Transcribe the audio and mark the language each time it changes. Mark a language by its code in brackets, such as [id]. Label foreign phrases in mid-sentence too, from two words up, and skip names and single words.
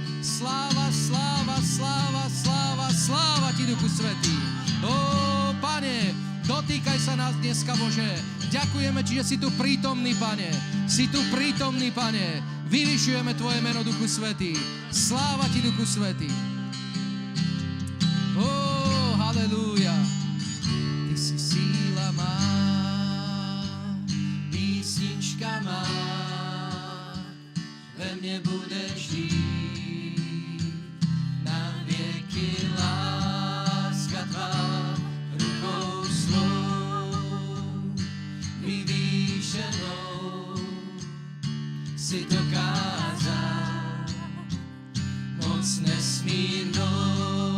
[sk] Sláva, sláva, sláva, sláva, sláva ti, Duchu Svätý. Ó, Pane, dotýkaj sa nás dneska, Bože. Ďakujeme Ti, že si tu prítomný, Pane. Si tu prítomný, Pane. Vyvyšujeme Tvoje meno, Duchu Svätý. Sláva Ti, Duchu Svätý. Halelúja. [cs] Ty si síla má, písnička má, ve mne [sk] budeš žiť na vieky, [cs] láska tvá rukou svou vyvýšenou si dokázal moc nesmírnou.